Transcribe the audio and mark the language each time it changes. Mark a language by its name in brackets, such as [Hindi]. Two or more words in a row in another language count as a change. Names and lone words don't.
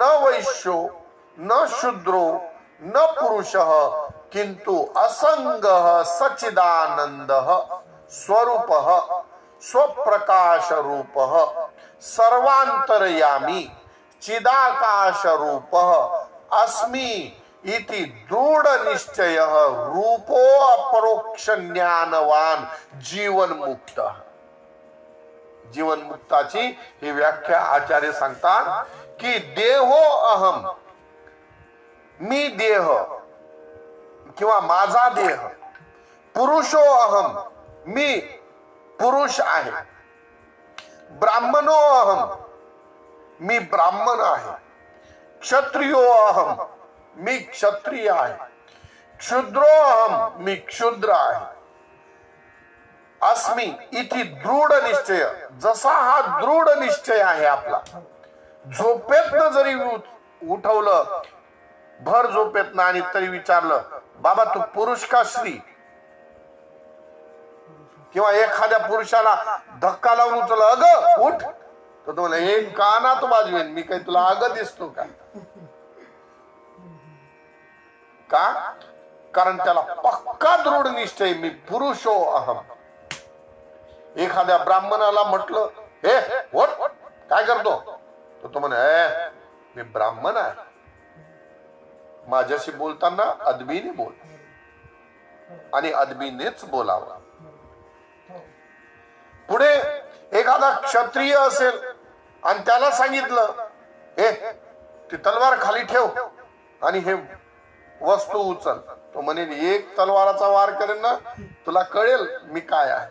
[Sanskrit] वैश्यो न शूद्रो न पुरुषः किंतु असंगः सच्चिदानंदः स्वरूपः स्वप्रकाश रूपः सर्वांतरयामी चिदाकाश रूपः अस्मि इति दृढ निश्चय रूपो अपरोक्ष ज्ञानवान जीवन मुक्त. [Marathi] जीवन मुक्ताची ही व्याख्या आचार्य सांगतात की [Sanskrit] देहो अहम, [Marathi] मी देह किंवा माझा देह, [Sanskrit] पुरुषो अहम, [Marathi] मी पुरुष आहे, [Sanskrit] ब्राह्मणो अहम, [Marathi] मी ब्राह्मण आहे, [Sanskrit] क्षत्रियो अहम, [Marathi] मी क्षत्रिय आहे, [Sanskrit] क्षुद्रो अहम, [Marathi] मी क्षुद्र आहे, [Sanskrit] अस्मि इति दृढ निश्चय. [Marathi] जसा हा दृढ निश्चय आहे आपला, झोपेतनं जरी उठवलं भर झोपेतनं आणि तरी विचारलं, बाबा तू पुरुष का स्त्री, किंवा एखाद्या पुरुषाला धक्का लावून उचललं, अगं उठ, तर तो म्हणला हे कानात वाजवेन मी, काही तुला आग दिसतो का? का? कारण त्याला पक्का दृढ निश्चय, मी [Sanskrit] पुरुषो अहम. [Marathi] एखाद्या ब्राह्मणाला म्हटलं हे वट काय करतो, तर तो म्हणे मी ब्राह्मण आहे, माझ्याशी बोलताना अदबीने बोल आणि अदबीनेच बोलावं. पुढे एखादा क्षत्रिय असेल आणि त्याला सांगितलं हे ती तलवार खाली ठेव आणि हे वस्तू उचल, तो म्हणेल एक तलवाराचा वार करेन ना तुला कळेल मी काय आहे.